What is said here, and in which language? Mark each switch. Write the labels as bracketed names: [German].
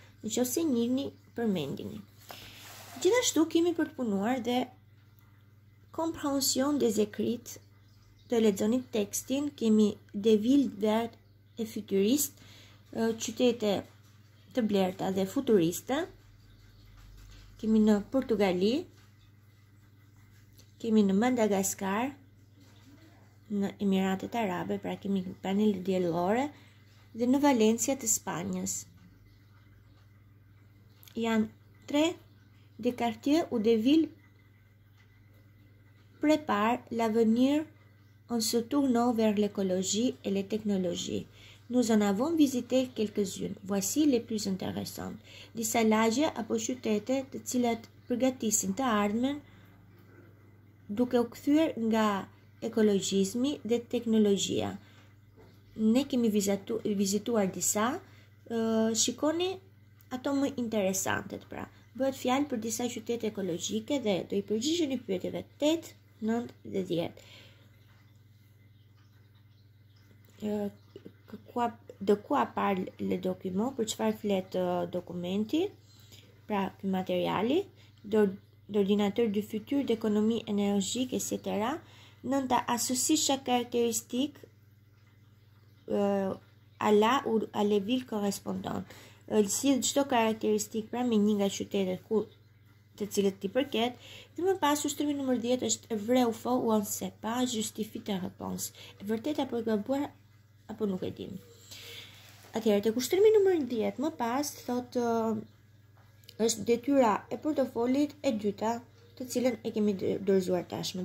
[Albanian] Nëse njihni, përmendini. Gjithashtu kemi për të punuar dhe [French] compréhension des écrits, [Albanian] të lexoni tekstin, kemi [French] des villes vertes et futuristes, [Albanian] qytete të blerta dhe futuriste. Kemi në Portugali, kemi në Madagaskar, në Emiratet Arabe, pra kemi panele diellore, dhe në Valencia të Spanjës. Janë 3 [French] des quartiers ou des villes préparent l'avenir en se tournant vers l'écologie et les technologies. Nous en avons visité quelques-unes. Voici les plus intéressantes. [Albanian] Disa lagje apo qytete të cilat përgatisin të ardhmen duke u kthyer nga ekologjizmi dhe teknologjia. Ne kemi vizituar disa, shikoni ato më interesantet, pra. Bëhet fjalë për disa qytete ekologjike dhe do i përgjigjeni pyetjeve 8, 9 dhe 10. [French] De quoi parle le document, [Albanian] për çfarë flet dokumenti, pra ky materiali, [French] d'ordinateur du futur, d'économie énergique, etc. [Albanian] Nënta [French] associe chaque caractéristique à la ou à les villes correspondantes. [Albanian] Si çdo karakteristik pra me një nga qytetet të cilët ti përket, dhe më pas ushtrimi nëmër 10 është [French] vrai ou faux ou on ne sait pas, justifie ta réponse. [Albanian] E vërtet apo e gabuar apo nuk e dim. Atëherë tek ushtrimi nëmër 10 më pas thotë është detyra e portofolit e dyta, të cilën e kemi dorëzuar tashmë.